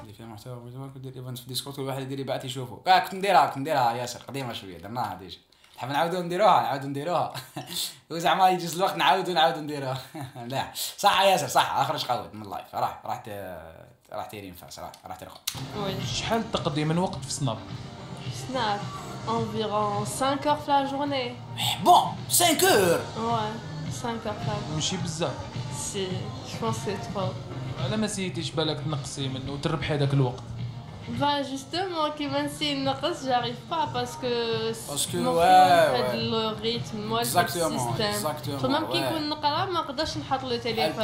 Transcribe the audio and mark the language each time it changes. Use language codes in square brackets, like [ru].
[ar] اللي فيها محتوى دير ايفنت في ديسكورد، كل واحد يدير يبعث يشوفه. كنت نديرها ياسر قديمه شويه، درناها ديجا. نحب نعاودو نديروها وزعما يجوز الوقت نعاودو نديروها. لا صح ياسر صح، اخرج قود من اللايف. راح تيرين فاس، راح ترخص. [fr] Oui. [ar] شحال تقضي وقت في سناب؟ [fr] Snap environ 5 heures في la journée. بون 5 heures. Ouais, 5 heures par jour. [ar] ماشي بزاف. [fr] Si, je pense que c'est trop. [ar] على ما سيتيش بالك تنقصي منه وتربحي هذاك الوقت؟ [fr] Bah justement, كيما نسي نقص j'arrive pas parce que ouais. le rythme, moi le système. [ar] même كي نكون نقرا ما نقدرش نحط لو تيليفون.